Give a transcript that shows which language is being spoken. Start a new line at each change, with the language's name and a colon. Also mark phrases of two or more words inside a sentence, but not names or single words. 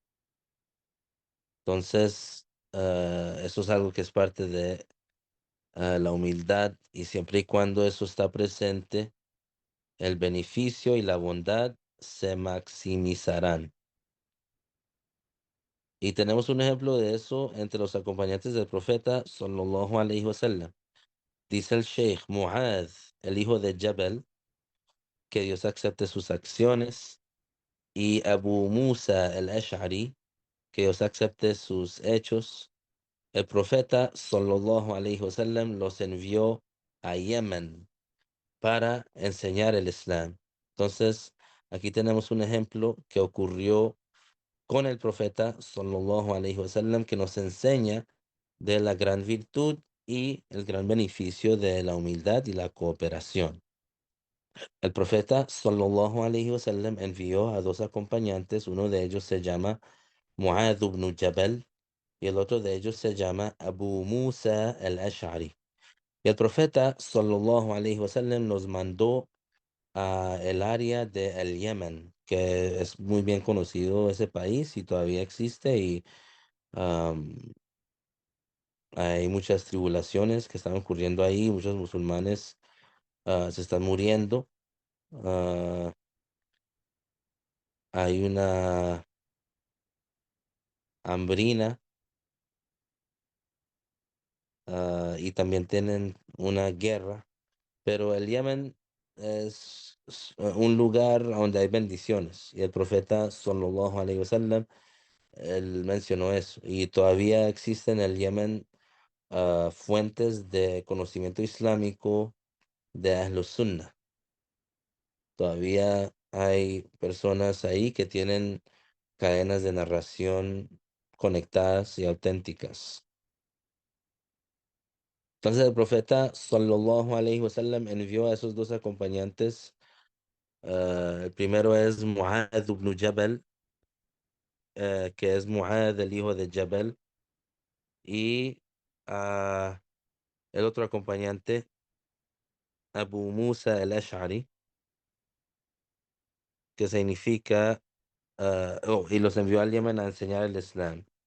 Spanish: Entonces, eso es algo que es parte de la humildad y siempre y cuando eso está presente, el beneficio y la bondad se maximizarán. Y tenemos un ejemplo de eso entre los acompañantes del profeta,
Arabic: صلى الله عليه وسلم.
Spanish: Dice el Sheikh Mu'adh, el hijo de Jabal, que Dios acepte sus acciones, y Abu Musa el-Ash'ari, que Dios acepte sus hechos. El profeta
Arabic: صلى الله عليه وسلم
Spanish: los envió a Yemen para enseñar el Islam. Entonces, aquí tenemos un ejemplo que ocurrió con el profeta
Arabic: صلى الله عليه وسلم
Spanish: que nos enseña de la gran virtud y el gran beneficio de la humildad y la cooperación. El profeta
Arabic: صلى الله عليه وسلم
Spanish: envió a dos acompañantes, uno de ellos se llama Mu'adh ibn Jabal y el otro de ellos se llama Abu Musa al-Ash'ari. Y el profeta
Arabic: صلى الله عليه وسلم
Spanish: nos mandó a el área de el Yemen, que es muy bien conocido ese país y todavía existe y am, hay muchas tribulaciones que están ocurriendo ahí, muchos musulmanes se están muriendo. ah, Hay una hambrina y también tienen una guerra, pero el Yemen es un lugar donde hay bendiciones y el profeta
Arabic: صلى الله عليه وسلم
Spanish: él mencionó eso y todavía existen en el Yemen fuentes de conocimiento islámico de
Arabic: أهل السنة.
Spanish: Todavía hay personas ahí que tienen cadenas de narración conectadas y auténticas. Entonces el profeta
Arabic: صلى الله عليه وسلم
Spanish: envió a esos dos acompañantes. El primero es Mu'adh ibn Jabal, que es Mu'adh, el hijo de Jabal, y el otro acompañante, Abu Musa al-Ash'ari, que significa, y los envió al Yemen a enseñar el Islam.